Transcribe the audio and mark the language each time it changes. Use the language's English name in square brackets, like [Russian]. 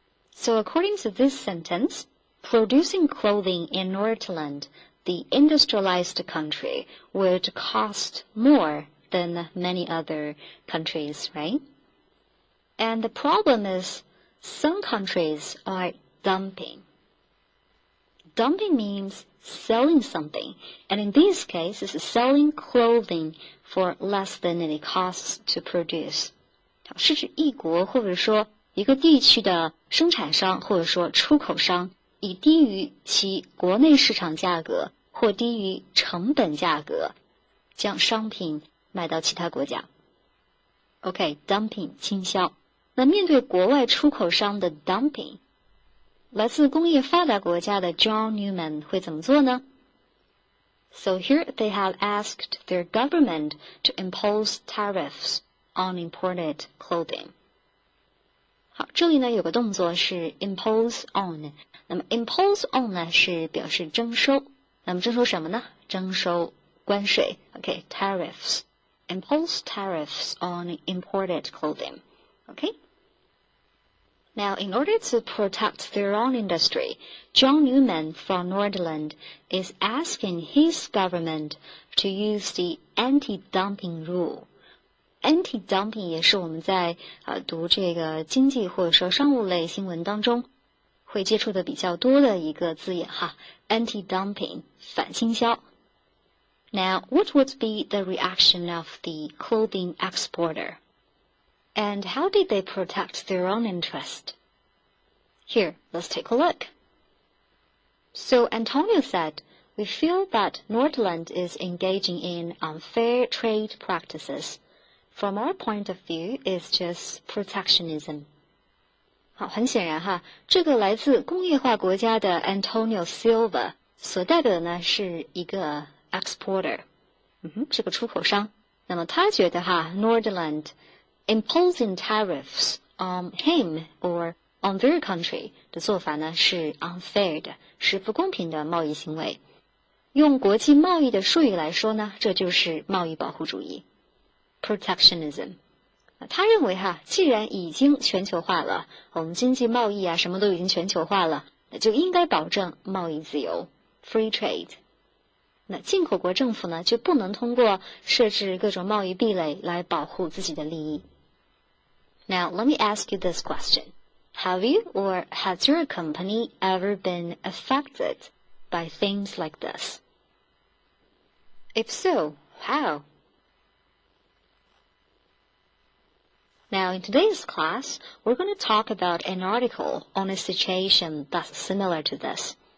[English] So according to this sentence, producing clothing in Nordland, the industrialized country, would cost more than many other countries, right? And the problem is some countries are dumping. Dumping means selling something, and in this case, it's selling clothing for less than it costs to produce. [Chinese] 是指一国或者说一个地区的生产商或者说出口商以低于其国内市场价格或低于成本价格将商品卖到其他国家。 [English] OK, dumping 倾销。 [Chinese] 那面对国外出口商的 dumping， 来自工业发达国家的 John Newman 会怎么做呢？ [English] So here they have asked their government to impose tariffs on imported clothing. [Chinese] 好，这里呢有个动作是 impose on， 那么 impose on 呢是表示征收，那么征收什么呢？征收关税。 [English] OK, tariffs. Impose tariffs on imported clothing. Okay? Now, in order to protect their own industry, John Newman from Nordland is asking his government to use the anti-dumping rule. [Chinese] Anti-dumping 也是我们在读这个经济或者说商务类新闻当中会接触的比较多的一个字眼哈。 Anti-dumping 反倾销。 [English] Now, what would be the reaction of the clothing exporter? And how did they protect their own interest? Here, let's take a look. So Antonio said, "We feel that Nordland is engaging in unfair trade practices. From our point of view, it's just protectionism." [Chinese] 好，很显然哈，这个来自工业化国家的 Antonio Silva 所代表的呢是一个 exporter， 是个出口商。那么他觉得哈 [English] Nordland imposing tariffs on him or on their country [Chinese] 的做法呢是 unfair 的，是不公平的贸易行为。用国际贸易的术语来说呢，这就是贸易保护主义 protectionism。他认为哈，既然已经全球化了，我们经济贸易啊什么都已经全球化了，那就应该保证贸易自由 free trade。那进口国政府呢就不能通过设置各种贸易壁垒来保护自己的利益。 [English] Now, let me ask you this question. Have you or has your company ever been affected by things like this? If so, how? Now, in today's class, we're going to talk about an article on a situation that's similar to this.